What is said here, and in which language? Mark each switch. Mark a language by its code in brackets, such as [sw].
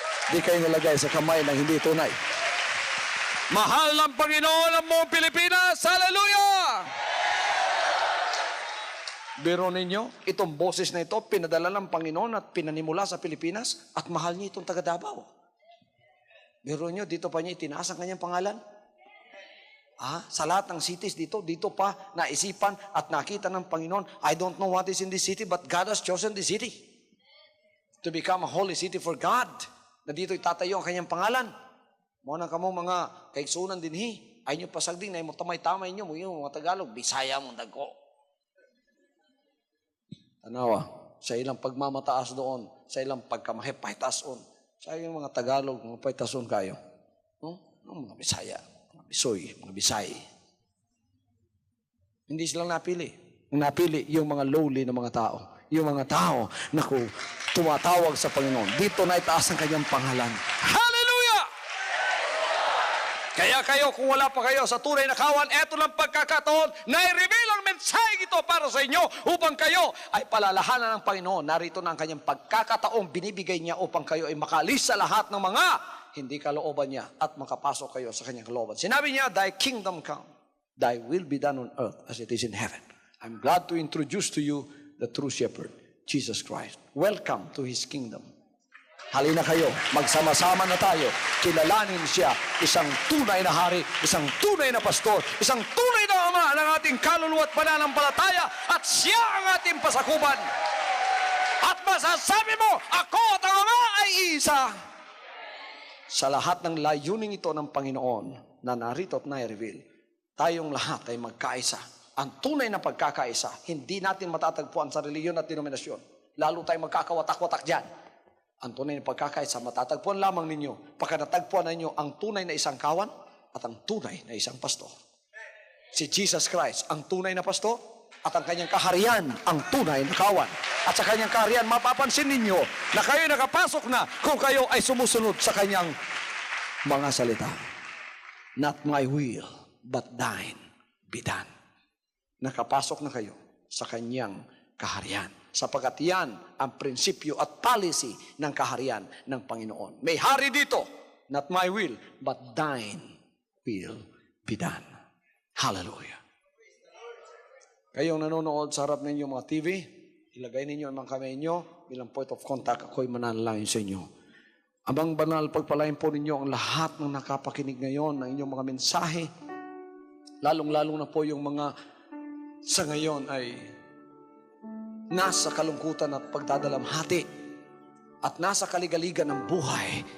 [tl] Di kayo nilagay sa kamay ng hindi tunay. Mahal ng Panginoon ang buong Pilipinas. Hallelujah! Biro ninyo, itong boses na ito, pinadala ng Panginoon at pinanimula sa Pilipinas at mahal niya itong taga Davao. Biro nyo, dito pa niya itinaas ang kanyang pangalan. [en] Sa lahat ng cities dito pa naisipan at nakita ng Panginoon, I don't know what is in this city, but God has chosen this city to become a holy city for God. [ceb] Na dito itatayo ang kanyang pangalan. Muna kamo mga kaigsunan dinhi, ay nyo pasagding na mo tamay-tamay nyo, mga Tagalog, Bisaya mong dagko. Tanawa, sa ilang pagmamataas doon, sa ilang pagkamahipaytas on, sa ilang mga Tagalog, mga paytason kayo. Mga Bisaya. Mga Bisoy, mga Bisay. [tl] Hindi sila napili. Napili yung mga lowly na mga tao. Yung mga tao na tumatawag sa Panginoon. Dito na itaas ang kanyang pangalan. Hallelujah! Kaya kayo, kung wala pa kayo sa tunay na kawan, eto lang pagkakataon na i-reveal ang mensahe ito para sa inyo upang kayo ay palalahanan ng Panginoon. Narito na ang kanyang pagkakataong binibigay niya upang kayo ay makalis sa lahat ng mga hindi kalooban niya at makapasok kayo sa kanyang kalooban. [en] Sinabi niya, Thy kingdom come, Thy will be done on earth as it is in heaven. I'm glad to introduce to you the true shepherd, Jesus Christ. [tl] Welcome to His kingdom. Halina kayo, magsama-sama na tayo. Kilalanin siya, isang tunay na hari, isang tunay na pastor, isang tunay na ama ng ating kaluluwa at pananampalataya, at siya ang ating pasakuban. At masasabi mo, ako at ang ama ay isa. Sa lahat ng layuning ito ng Panginoon na narito at na-reveal, tayong lahat ay magkaisa. Ang tunay na pagkakaisa, hindi natin matatagpuan sa reliyon at denominasyon. Lalo tayo magkakawatak-watak dyan. Ang tunay na pagkakaisa, matatagpuan lamang ninyo pagka natagpuan ninyo ang tunay na isang kawan at ang tunay na isang pastor. Si Jesus Christ, ang tunay na pastor, at ang kanyang kaharian, ang tunay na kawan. At sa kanyang kaharian, mapapansin ninyo na kayo nakapasok na kung kayo ay sumusunod sa kanyang mga salita. [en] Not my will, but thine be done. [tl] Nakapasok na kayo sa kanyang kaharian. Sapagat yan ang prinsipyo at policy ng kaharian ng Panginoon. [en] May hari dito, not my will, but thine will be done. Hallelujah. [tl] Kayong nanonood sa harap ninyo mga TV, ilagay ninyo ang mga kamay ninyo bilang point of contact. Ako'y mananalangin sa inyo. Amang banal, pagpalain po ninyo ang lahat ng nakapakinig ngayon ng inyong mga mensahe. Lalong-lalong na po yung mga sa ngayon ay nasa kalungkutan at pagdadalamhati at nasa kaligaligan ng buhay.